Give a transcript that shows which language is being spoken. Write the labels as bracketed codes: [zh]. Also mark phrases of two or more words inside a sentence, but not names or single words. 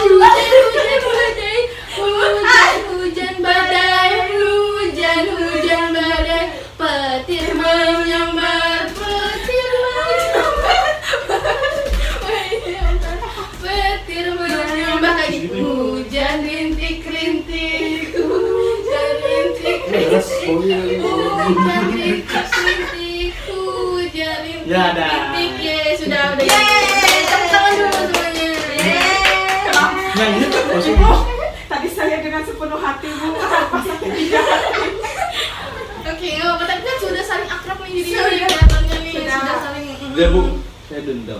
[id] hujan badai, hujan badai, petir menyambar, petir menyambar lagi, hujan rintik-rintik, hujan rintik-rintik, hujan rintik-rintik, hujan rintik-rintik. Ya, sudah. Tepuk tangan dulu semuanya. Nyanyi masuk Ibu, tadi saya dengan sepenuh hati, Bu. Apa sakit di hati? Oke, nggak apa-apa, tapi kan sudah saling akrab nih jadi kelihatannya nih, sudah saling. Ya Bu, saya dendam.